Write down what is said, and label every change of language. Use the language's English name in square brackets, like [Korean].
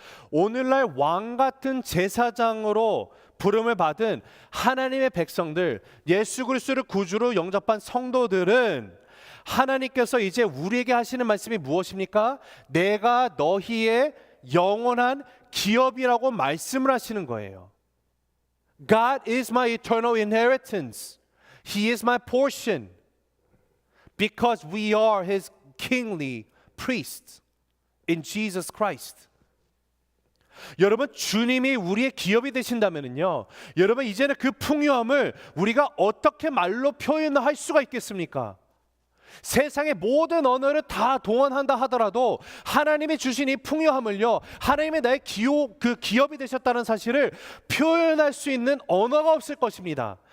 [Korean] 오늘날 왕 같은 제사장으로 부름을 받은 하나님의 백성들, 예수 그리스도를 구주로 영접한 성도들은 하나님께서 이제 우리에게 하시는 말씀이 무엇입니까? 내가 너희의 영원한 기업이라고 말씀을 하시는 거예요. [English] God is my eternal inheritance. He is my portion. Because we are His kingly priests in Jesus Christ. [Korean] 여러분, 주님이 우리의 기업이 되신다면요, 여러분 이제는 그 풍요함을 우리가 어떻게 말로 표현할 수가 있겠습니까? 세상의 모든 언어를 다 동원한다 하더라도 하나님이 주신 이 풍요함을요, 하나님의 나의 기업이 되셨다는 사실을 표현할 수 있는 언어가 없을 것입니다.